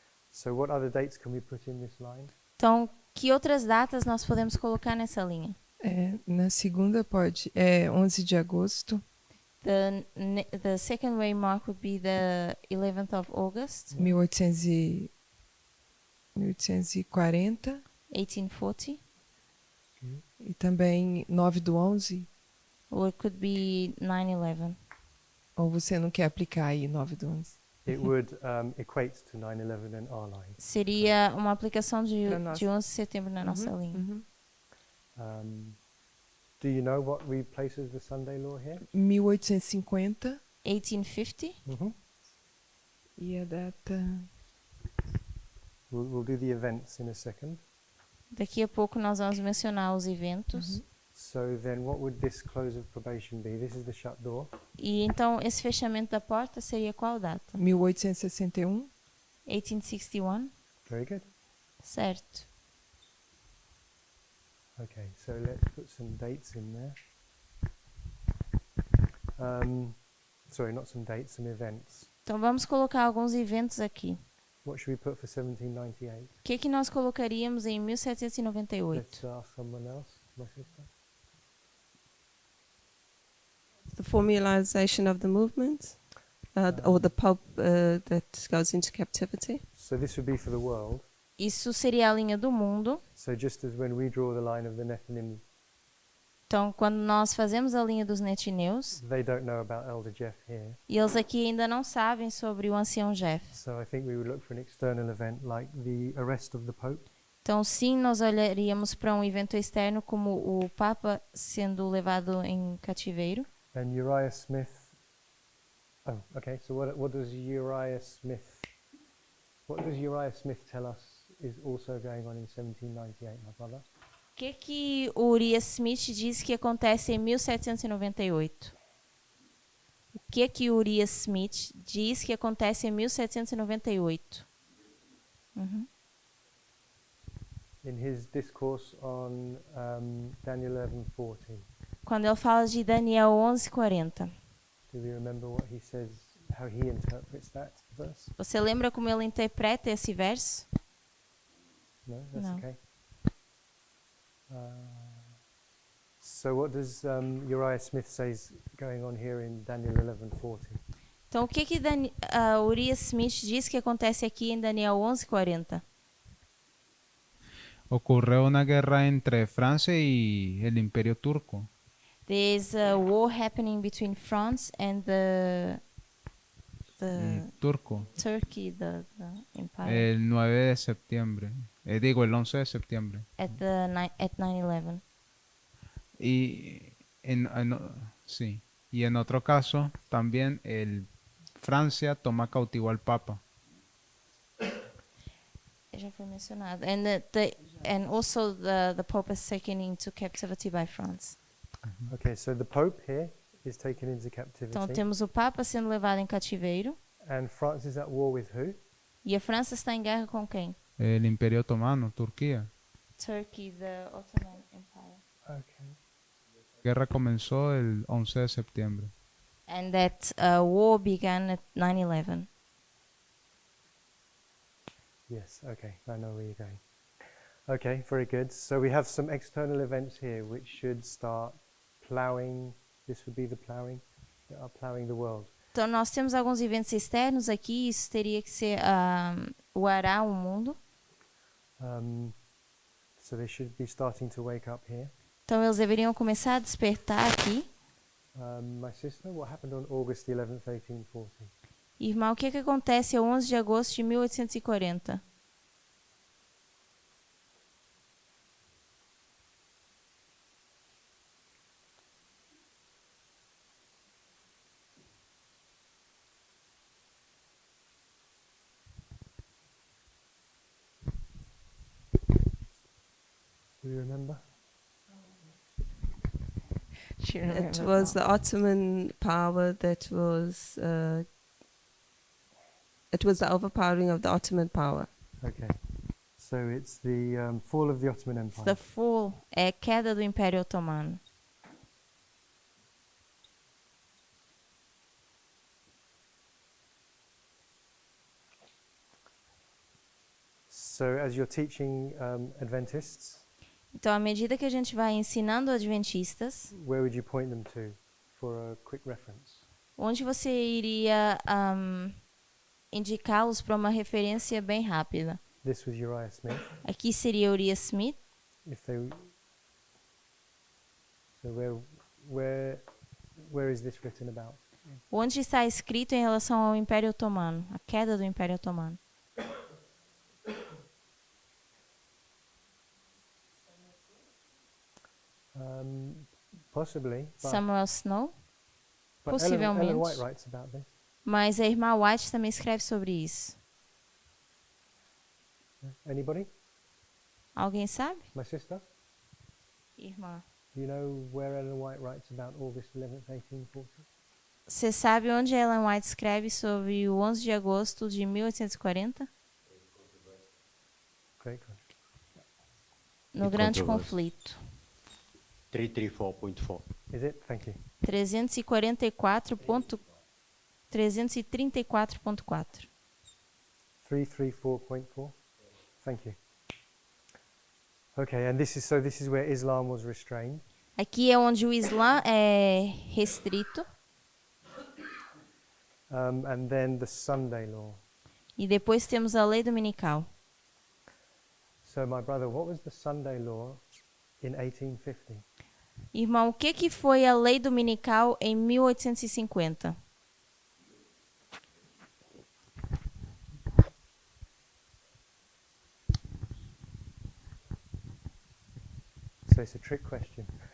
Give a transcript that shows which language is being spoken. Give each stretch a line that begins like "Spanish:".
English: So what other dates can we put in this line?
Portuguese: Então, que outras datas nós podemos colocar nessa linha? Na segunda pode. 11 de agosto,
English: The second waymark would be the 11th of August, 1840. 1840.
Portuguese: E também 9 do 11.
English: Or it could be 9/11.
Portuguese: Ou você não quer aplicar aí 9 do 11?
English: It would equate to 9/11 and our line.
Portuguese: Seria uma aplicação de Pra nós. 11 de setembro na nossa linha. Uhum.
English: Do you know what we place as the Sunday law here? 1850. 1850. Mm-hmm.
Portuguese: E a data.
English: We'll do the events in a second.
Portuguese: Daqui a pouco nós vamos mencionar os eventos.
English: So then what would this close of probation be? This is the shut door.
Portuguese: E então esse fechamento da porta seria qual data?
English: 1861. 1861. Very good.
Portuguese: Certo.
English: Okay, so let's put some dates in there. Sorry, not some dates, some events.
Portuguese: Então vamos colocar alguns eventos aqui.
English: What should we put for 1798?
Portuguese: O que nós colocaríamos em 1798?
English: Let's ask someone else, my sister. The formalization of the movement, or the Pope that goes into captivity. So this would be for the world.
Portuguese: Isso seria a linha do mundo.
English: So just as when we draw the line of the Nephilim
Portuguese: Então, quando nós fazemos a linha dos netineus,
English: they don't know about Elder Jeff here.
Portuguese: e eles aqui ainda não sabem sobre o ancião Jeff.
English: So I think we would look for an external event like the arrest of the Pope.
Portuguese: Então, sim, nós olharíamos para um evento externo como o Papa sendo levado em cativeiro.
English: And Uriah Smith. Oh, okay. So what does Uriah Smith? What does Uriah Smith tell us is also going on in 1798, my brother?
Portuguese: O que o Uriah Smith diz que acontece em 1798? O que o Uriah Smith diz que acontece em 1798?
English: In his discourse on Daniel 11:40.
Portuguese: Quando ele fala de Daniel 11:40.
English: Do we remember what he says? How he interprets that verse?
Portuguese: Você lembra como ele interpreta esse verso?
English: No, that's No. okay. So what does Uriah Smith says going on here in Daniel 11:40?
Portuguese: Então, o que Uriah Smith diz que acontece aqui em Daniel 11:40?
Spanish: Ocurrió una guerra entre Francia y el Imperio Turco.
English: There's a war happening between France and the
Spanish: Turco.
English: Turkey, the empire,
Spanish: El 9 de septiembre. Digo, el 11 de septiembre.
English: at 9/11.
Spanish: Y sí. Y en otro caso, también Francia toma cautivo al Papa.
Portuguese: Já foi mencionado.
English: And also the Pope is taken into captivity by France. Okay, so the Pope here is taken into captivity.
Portuguese: Então temos o Papa sendo levado em cativeiro.
English: And France is at war with who?
Portuguese: E a França está em guerra com quem?
Spanish: El Imperio Otomano, Turquía.
English: Turkey, the Ottoman Empire. Okay.
Spanish: La guerra comenzó el 11 de septiembre.
English: And that war began at 9/11. Yes, okay. I know where you're going. Okay, very good. So we have some external events here which should start plowing. This would be the plowing that are plowing the world.
Portuguese: Então nós temos alguns eventos externos aqui, isso teria que ser o arar o mundo.
English: So they should be starting to wake up here.
Portuguese: Então eles deveriam começar a despertar aqui.
English: My sister, what happened on August 11th, 1840?
Portuguese: Irmão, o que acontece ao 11 de agosto de 1840?
English: Do you remember? It was the Ottoman power that was. It was the overpowering of the Ottoman power. Okay. So it's the fall of the Ottoman Empire. The fall
Portuguese: é a queda do Império Otomano.
English: So as you're teaching Adventists,
Portuguese: Então, à medida que a gente vai ensinando adventistas,
English: where would you point them to for a quick reference?
Portuguese: onde você iria indicá-los para uma referência bem rápida?
English: This was Uriah Smith.
Portuguese: Aqui seria Uriah Smith.
English: If they, so where is this written about?
Portuguese: Onde está escrito em relação ao Império Otomano, a queda do Império Otomano?
English: Possibly. But, Samuel Snow? but
Portuguese: possivelmente.
English: Ellen White writes about this.
Portuguese: Mas a irmã White também escreve sobre isso.
English: Anybody?
Portuguese: Alguém sabe?
English: My sister?
Portuguese: Irmã.
English: Do you know where Ellen White writes about August 11th, 1840?
Portuguese: Você sabe onde Ellen White escreve sobre o 11 de agosto de 1840?
English: Great question.
Portuguese: No Grande Conflito. 334.4.
English: Is it? Thank you. 334.4. 334.4. Thank you. Okay, and this is where Islam was restrained.
Portuguese: Aqui é onde o Islã é restrito.
English: And then the Sunday law.
Portuguese: E depois temos a lei dominical.
English: So, my brother, what was the Sunday law in 1850?
Portuguese: Irmão, o que foi a lei dominical em 1850?
English: So it's a trick question.